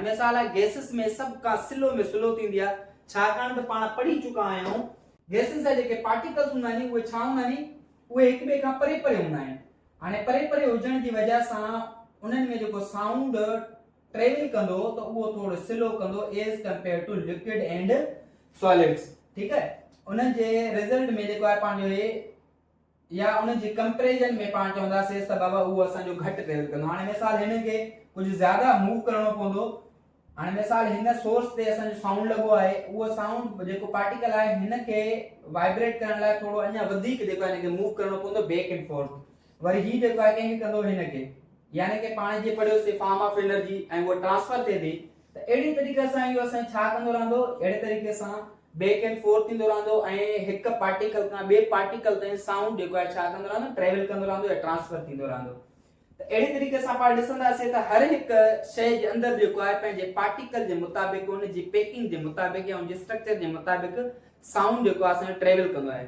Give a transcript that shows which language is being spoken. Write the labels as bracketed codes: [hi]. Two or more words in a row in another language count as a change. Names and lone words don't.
[sd] हाणे मिसाल आहे गैसिस में सभ खां स्लो में स्लो थींदी आहे, छाकाणि त पाण पढ़ी चुका आहियूं गैसिस जा जेके पार्टिकल्स हूंदा आहिनि उहे छा हूंदा आहिनि, उहे हिक ॿिए खां परे परे हूंदा आहिनि। हाणे परे परे हुजण जी वजह सां उन्हनि में जेको साउंड ट्रेवल कंदो त उहो थोरो स्लो कंदो [en] as compare to liquid and solids. [hi] ठीक है, [sd] उन्हनि जे रिज़ल्ट में जेको आहे पंहिंजो हे या उन जे कंपैरिजन में पाण चवंदासीं त बाबा उहो असांजो घटि ट्रेवल कंदो। हाणे मिसाल हिन खे कुछ ज्यादा मूव करणो पवंदो। हाणे मिसाल हिन सोर्स ते असां जो साउंड लगो आहे, उहो साउंड जेको पार्टिकल आहे हिन के वाइब्रेट करण लाइ थोड़ो अञा वधीक जेको आहे इनके मूव करणो पवंदो [en] back and forth. [sd] वरी ही जेको आहे कंहिंखे कंदो हिन के, यानी कि पाण जे पढ़ियोसीं [en] form of energy [sd] ऐं वो ट्रांसफर थिए थी, त अहिड़ी तरीक़े सां इहो असां छा कंदो रहंदो, अहिड़े तरीक़े सां [en] back and forth [sd] थींदो रहंदो ऐं हिक पार्टिकल खां ॿिए पार्टिकल ताईं साउंड जेको आहे छा कंदो रहंदो, ट्रेवल कंदो रहंदो या ट्रांसफर थींदो रहंदो। त अहिड़ी तरीक़े सां पाण ॾिसंदासीं त हर हिक शइ जे अंदर जेको आहे पंहिंजे पार्टिकल जे मुताबिक़, उन जी पैकिंग जे मुताबिक़ या उन जे स्ट्रक्चर जे मुताबिक़ साउंड जेको आहे असां ट्रेवल कंदो आहे।